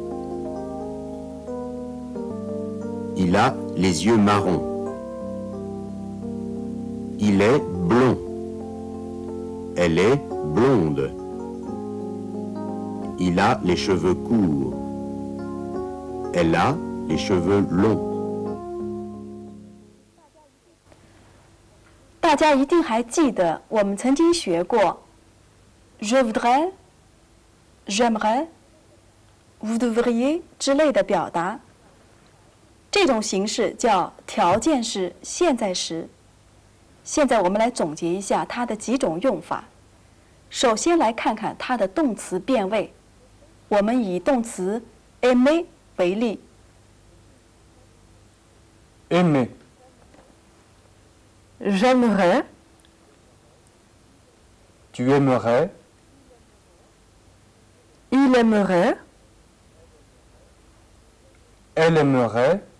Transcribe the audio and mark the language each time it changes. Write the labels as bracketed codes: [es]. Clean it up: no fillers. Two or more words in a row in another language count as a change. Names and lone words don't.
[fr] Il a les yeux marrons. Il est blond. Elle est blonde. Il a les cheveux courts. Elle a les cheveux longs. [zh] 大家一定还记得，我们曾经学过 [fr] "je voudrais", "j'aimerais", "vous devriez" [zh] 之类的表达。这种形式叫条件式现在时。现在我们来总结一下它的几种用法。首先来看看它的动词变位。我们以动词 aimer 为例。 [fr] Aimer. J'aimerais. Tu aimerais. Il aimerait. Elle aimerait.